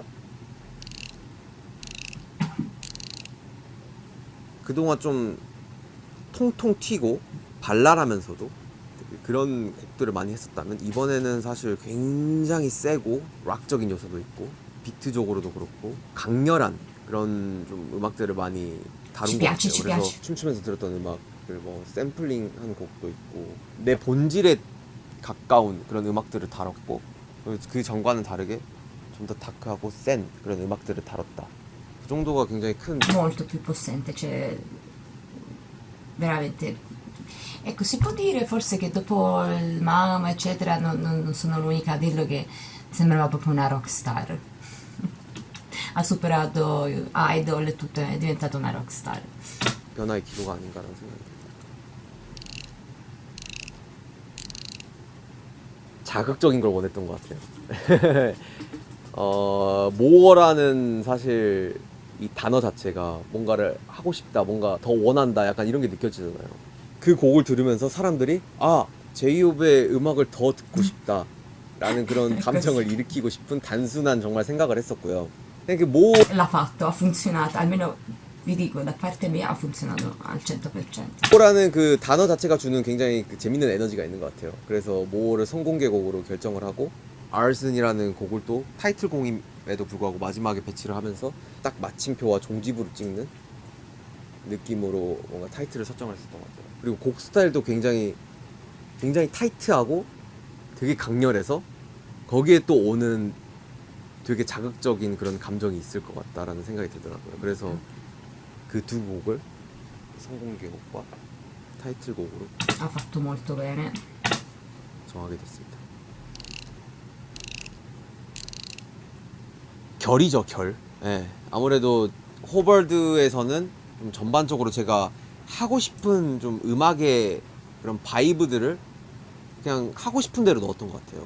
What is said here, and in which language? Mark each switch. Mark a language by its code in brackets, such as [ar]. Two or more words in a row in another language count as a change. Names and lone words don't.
[ko] 그동안 좀 통통 튀고 발랄하면서도 그런 곡들을 많이 했었다면 이번에는 사실 굉장히 세고 락적인 요소도 있고 비트적으로도 그렇고 강렬한 그런 좀 음악들을 많이 다룬 것 같아요. 그래서 춤추면서 들었던 음악들 뭐 샘플링한 곡도 있고 내 본질에 가까운 그런 음악들을 다뤘고 그 전과는 다르게 좀 더 다크하고 센 그런 음악들을 다뤘다. 그 정도가 굉장히 큰 [it] molto più possente, cioè veramente. Ecco, si può dire forse che dopo il Mama, eccetera, non sono l'unica a dirlo che sembrava proprio una rockstar. Ha superato Idol e tutto, è diventata una rockstar. [ko] 변화의 기로가 아닌가라는 생각이 듭니다. 자극적인 걸 원했던 것 같아요. 모어라는 사실 이 단어 자체가 뭔가를 하고 싶다, 뭔가 더 원한다, 약간 이런 게 느껴지잖아요. 그 곡을 들으면서 사람들이 아 제이홉의 음악을 더 듣고 싶다 라는 그런 감정을 일으키고 싶은 단순한 정말 생각을 했었고요. 그냥 뭐 [it] L'ha fatto, ha funzionato, almeno vi dico, da parte mia ha funzionato al 100%. [ko] 모어라는 그 단어 자체가 주는 굉장히 그 재밌는 에너지가 있는 것 같아요. 그래서 모어를 선공개곡으로 결정을 하고 아르슨이라는 곡을 또 타이틀곡임에도 불구하고 마지막에 배치를 하면서 딱 마침표와 종지부를 찍는 느낌으로 뭔가 타이틀을 설정을 했었던 것 같아요. 그리고 곡 스타일도 굉장히 타이트하고 되게 강렬해서 거기에 또 오는 되게 자극적인 그런 감정이 있을 것 같다라는 생각이 들더라고요. 그래서 그 두 곡을 선공개곡과 타이틀곡으로 [it] Ha fatto molto bene. [ko] 정하게 됐습니다. 결이죠, 결. 예. 아무래도 호버드에서는 좀 전반적으로 제가 하고 싶은 좀 음악의 그런 바이브들을 그냥 하고 싶은 대로 넣었던 것 같아요.